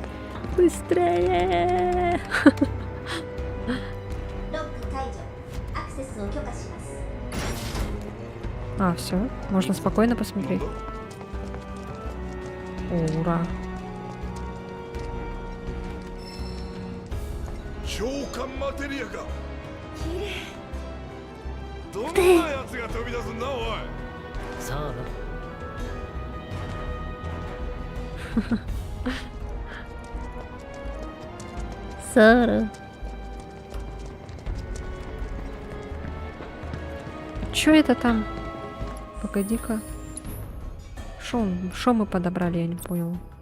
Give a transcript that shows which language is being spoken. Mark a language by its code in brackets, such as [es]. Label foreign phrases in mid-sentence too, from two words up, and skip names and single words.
[ru] Быстрее! [ja] ロック解除。アクセスを許可します。 [ru] А, все, можно спокойно посмотреть. Ура! [ja] 召喚マテリアか。どんなやつが飛び出すんだおい。さあな。 [ru] Сара. Чё это там? Погоди-ка. Шо мы подобрали, я не понял.